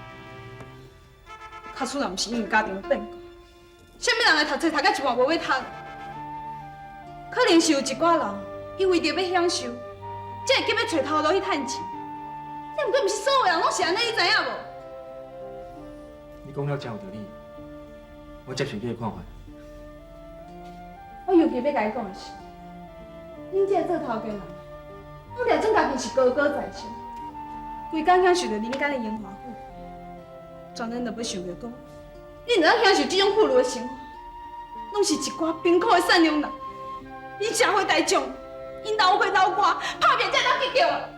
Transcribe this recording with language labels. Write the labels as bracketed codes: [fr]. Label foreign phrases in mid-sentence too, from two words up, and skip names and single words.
[nan] 卡厝若毋是因为家庭有变故，啥物人来读册读到一半无要读？可能是有一寡人因为着要享受，才会急要找头路去趁钱。这毋过毋是所有人拢是安尼，你知影无？你讲了真有道理，我接受你的看法。我尤其要甲你讲的是，恁这个做头家人，我俩总家己是高高在上，规工享受着人间的荣华富贵，全然就要想着讲，你若享受这种富裕的生活，拢是一寡贫苦的善良人，以社会大众，因流血流汗，打拼才当结局啊！